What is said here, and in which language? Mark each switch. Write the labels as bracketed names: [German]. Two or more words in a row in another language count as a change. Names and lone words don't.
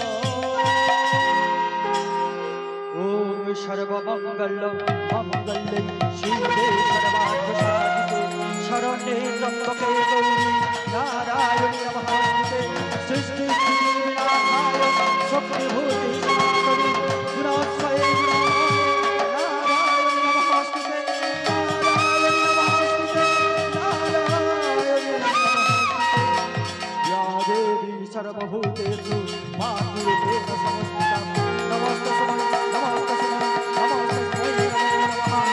[Sanskrit] ওম সর্বমঙ্গল মঙ্গলে শিবে সর্বার্থ সাধিকে শরণে ত্র্যম্বকে গৌরী নারায়ণী নমস্তুতে। সৃষ্টি স্থিতি বিনাশায় শক্তিভূতি সনাতনী গুণাশ্রয়ে গুণময়ে নারায়ণী নমস্তুতে, নারায়ণী নমস্তুতে, নারায়ণী নমস্তুতে। या देवी सर्वभूतेषु मातृरूपेण संस्थिता नमस्तस्मै नमस्तस्मै नमस्तस्मै नमो नमः।